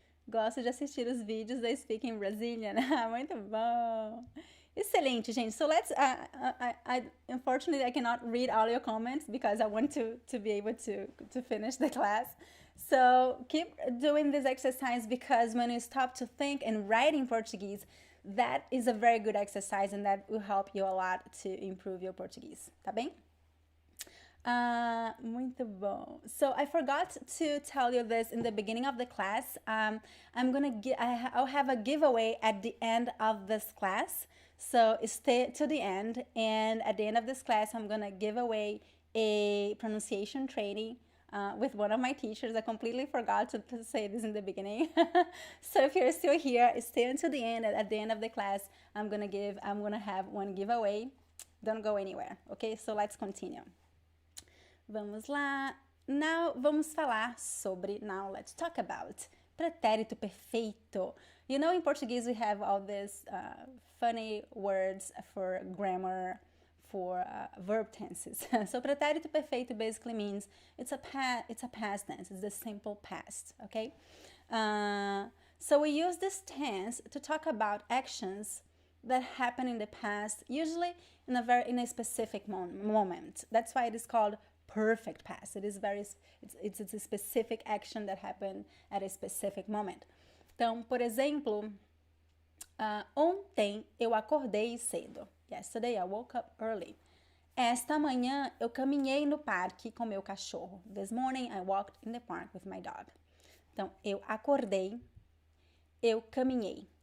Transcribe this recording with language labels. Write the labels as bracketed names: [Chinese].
[Portuguese] Gosto de assistir os vídeos da Speaking Brazilian. Muito bom. Excelente, gente. [English] So let's, unfortunately, I cannot read all your comments because I want to be able to finish the class. So keep doing this exercise because when you stop to think and write in Portuguese, that is a very good exercise and that will help you a lot to improve your Portuguese. [Portuguese] Tá bem? Muito bom. [English] So I forgot to tell you this in the beginning of the class. I'll have a giveaway at the end of this class. So stay to the end, and at the end of this class, I'm gonna give away a pronunciation training with one of my teachers. I completely forgot to say this in the beginning. So if you're still here, stay until the end. At the end of the class, I'm gonna have one giveaway. Don't go anywhere. Okay? So let's continue. [Portuguese] Vamos lá. [English] Now [Portuguese] vamos falar sobre, [English] now let's talk about pretérito perfeito. You know, in Portuguese we have all these funny words for grammar, for verb tenses. So pretérito perfeito basically means it's a past tense, it's the simple past, okay? So we use this tense to talk about actions that happen in the past, usually in a specific moment. That's why it is called perfect past. It is it's a specific action that happened at a specific moment. [Portuguese] Então, por exemplo, ontem eu acordei cedo. [English] Yesterday I woke up early. [Portuguese] Esta manhã eu caminhei no parque com meu cachorro. [English] This morning I walked in the park with my dog. [Portuguese] Então, eu acordei, eu caminhei.